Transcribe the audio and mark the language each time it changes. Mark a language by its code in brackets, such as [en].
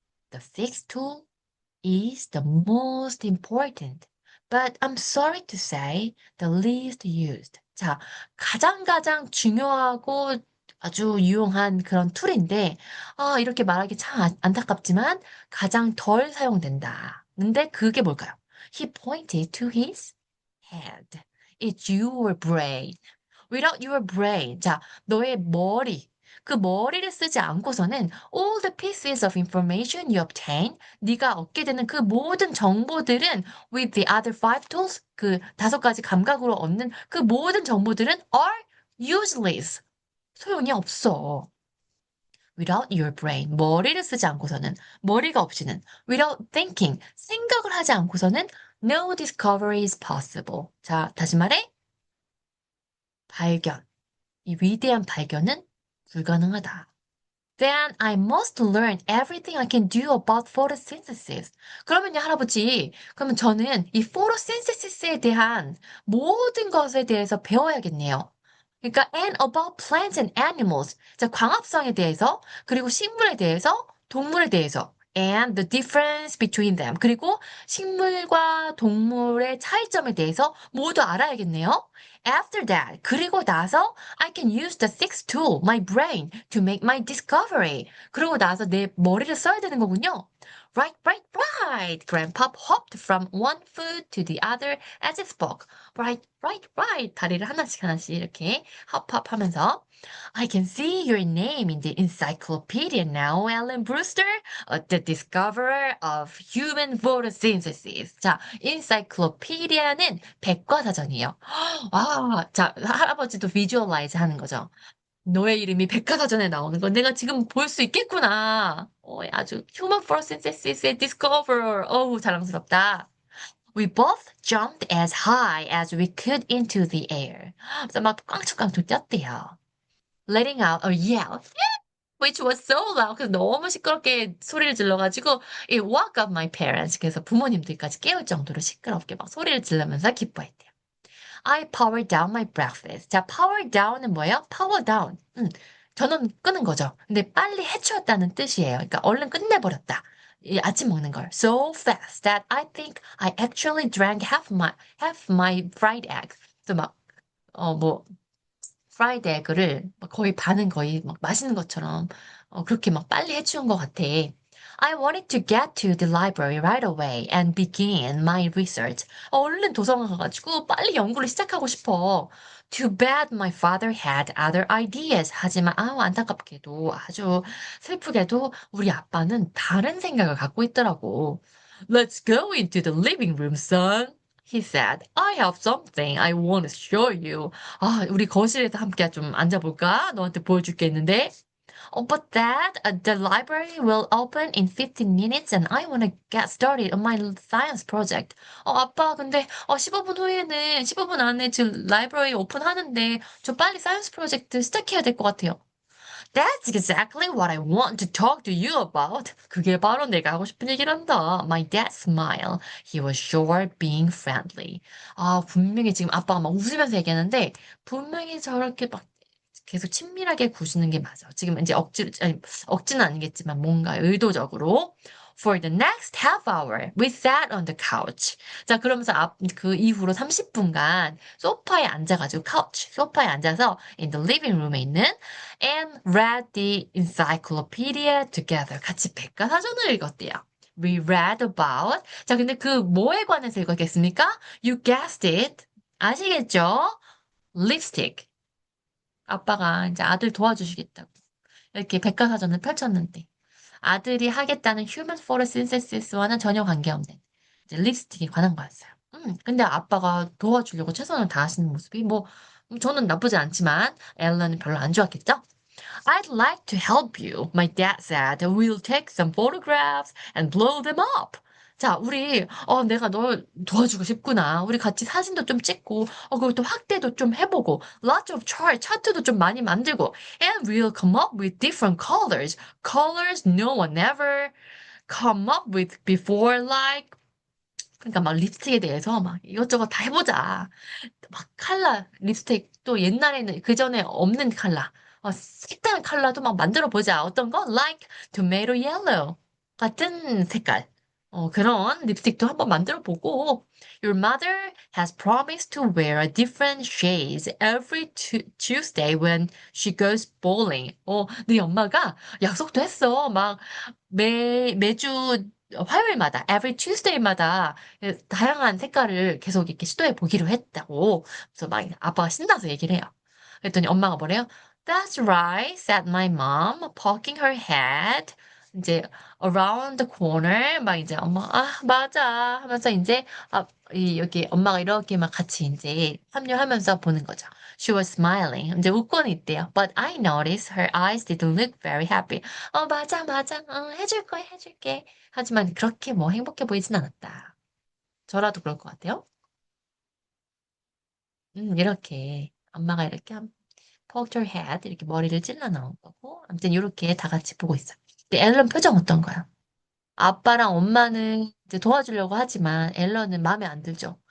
[en] The sixth tool is the most important, but I'm sorry to say the least used. [ko] 자, 가장 중요하고 아주 유용한 그런 툴인데, 이렇게 말하기 참 안타깝지만 가장 덜 사용된다. 근데 그게 뭘까요? [en] He pointed to his head. It's your brain. Without your brain. [ko] 자, 너의 머리. 그 머리를 쓰지 않고서는 [en] all the pieces of information you obtain, [ko] 네가 얻게 되는 그 모든 정보들은 [en] with the other five tools, [ko] 그 5가지 감각으로 얻는 그 모든 정보들은 [en] are useless. [ko] 소용이 없어. [en] Without your brain, [ko] 머리를 쓰지 않고서는, 머리가 없이는, [en] without thinking, [ko] 생각을 하지 않고서는 [en] no discovery is possible. [ko] 자, 다시 말해. 발견. 이 위대한 발견은 불가능하다. [en] Then I must learn everything I can do about photosynthesis. [ko] 그러면요, 할아버지. 그러면 저는 이 photosynthesis에 대한 모든 것에 대해서 배워야겠네요. 그러니까 [en] and about plants and animals. [ko] 자, 광합성에 대해서, 그리고 식물에 대해서, 동물에 대해서. [en] And the difference between them. [ko] 그리고 식물과 동물의 차이점에 대해서 모두 알아야겠네요. [en] After that, [ko] 그리고 나서 [en] I can use the sixth tool, my brain, to make my discovery. [ko] 그러고 나서 내 머리를 써야 되는 거군요. [en] Right, right, right. Grandpa hopped from one foot to the other as he spoke. Right, right, right. [ko] 다리를 하나씩 이렇게 헙헙하면서 [en] I can see your name in the encyclopedia now, Alan Brewster, the discoverer of human photosynthesis. [ko] 자, encyclopedia는 백과사전이에요. 자, 할아버지도 비주얼라이즈 하는 거죠. 너의 이름이 백과사전에 나오는 거 내가 지금 볼 수 있겠구나. 아주 human photosynthesis의 discoverer. 어우, 자랑스럽다. [en] We both jumped as high as we could into the air. [ko] 그래서 막 깡충깡충 뛰었대요. [en] Letting out a yell, which was so loud. [ko] 그래서 너무 시끄럽게 소리를 질러가지고 [en] it woke up my parents. [ko] 그래서 부모님들까지 깨울 정도로 시끄럽게 막 소리를 지르면서 기뻐했대요. [en] I powered down my breakfast. [ko] 자, power down은 뭐예요? power down. 전원 끄는 거죠. 근데 빨리 해치웠다는 뜻이에요. 그러니까 얼른 끝내버렸다. 이 아침 먹는 걸. [en] So fast that I think I actually drank half my fried egg. [ko] 그래서 막, 뭐, 프라이드 에그를 거의 반은 거의 막 마시는 것처럼 그렇게 막 빨리 해치운 것 같아. [en] I wanted to get to the library right away and begin my research. [ko] 얼른 도서관 가가지고 빨리 연구를 시작하고 싶어. [en] Too bad my father had other ideas. [ko] 하지만 안타깝게도 아주 슬프게도 우리 아빠는 다른 생각을 갖고 있더라고. [en] Let's go into the living room, son. He said, I have something I want to show you. [ko] 우리 거실에서 함께 좀 앉아볼까? 너한테 보여줄 게 있는데. [en] But Dad, the library will open in 15 minutes and I want to get started on my science project. [ko] 아빠, 근데 15분 후에는 15분 안에 지금 라이브러리 오픈하는데 저 빨리 사이언스 프로젝트 시작해야 될 것 같아요. [en] That's exactly what I want to talk to you about. [ko] 그게 바로 내가 하고 싶은 얘기란다. [en] My dad smiled. He was sure being friendly. [ko] 분명히 지금 아빠가 막 웃으면서 얘기하는데 분명히 저렇게 막 계속 친밀하게 구시는 게 맞아. 지금 이제 억지는 아니겠지만 뭔가 의도적으로. [en] For the next half hour, we sat on the couch. [ko] 자, 그러면서 그 이후로 30분간 소파에 앉아가지고, 소파에 앉아서 [en] in the living room [ko] 에 있는 [en] and read the encyclopedia together. [ko] 같이 백과사전을 읽었대요. We read about. 자, 근데 그 뭐에 관해서 읽었겠습니까? [en] You guessed it. [ko] 아시겠죠? 립스틱. 아빠가 이제 아들 도와주시겠다고 이렇게 백과사전을 펼쳤는데 아들이 하겠다는 휴먼 포토신세시스와는 전혀 관계없는 이제 립스틱에 관한 거였어요. 근데 아빠가 도와주려고 최선을 다하시는 모습이 저는 나쁘지 않지만 앨런은 별로 안 좋았겠죠? [en] I'd like to help you, my dad said. We'll take some photographs and blow them up. [ko] 자, 내가 널 도와주고 싶구나. 우리 같이 사진도 좀 찍고, 그리고 또 확대도 좀 해보고, lots of 차트도 좀 많이 만들고, [en] and we'll come up with different colors. Colors no one ever come up with before, like, [ko] 그러니까 막 립스틱에 대해서 막 이것저것 다 해보자. 막 립스틱 또 옛날에는 그 전에 없는 컬러, 색다른 컬러도 막 만들어 보자. 어떤 거? [en] Like tomato yellow [ko] 같은 색깔. 그런 립스틱도 한번 만들어 보고. [en] Your mother has promised to wear a different shades every Tuesday when she goes bowling. [ko] 네 엄마가 약속도 했어. 막 매주 화요일마다, every Tuesday마다 다양한 색깔을 계속 이렇게 시도해 보기로 했다고. 그래서 막 아빠가 신나서 얘기를 해요. 그랬더니 엄마가 뭐래요? [en] That's right, said my mom, poking her head. [ko] 이제 [en] around the corner [ko] 막 이제 엄마 맞아 하면서 이제 여기 엄마가 이렇게 막 같이 이제 합류하면서 보는 거죠. [en] She was smiling. [ko] 이제 웃고는 있대요. [en] But I noticed her eyes didn't look very happy. [ko] 맞아 맞아. 해줄 거야 해줄게. 하지만 그렇게 행복해 보이진 않았다. 저라도 그럴 것 같아요. 이렇게 엄마가 이렇게 [en] poked her head [ko] 이렇게 머리를 찔러 넣은 거고 아무튼 이렇게 다 같이 보고 있어요. 근데 앨런 표정 어떤가요? 아빠랑 엄마는 이제 도와주려고 하지만 앨런은 마음에 안 들죠.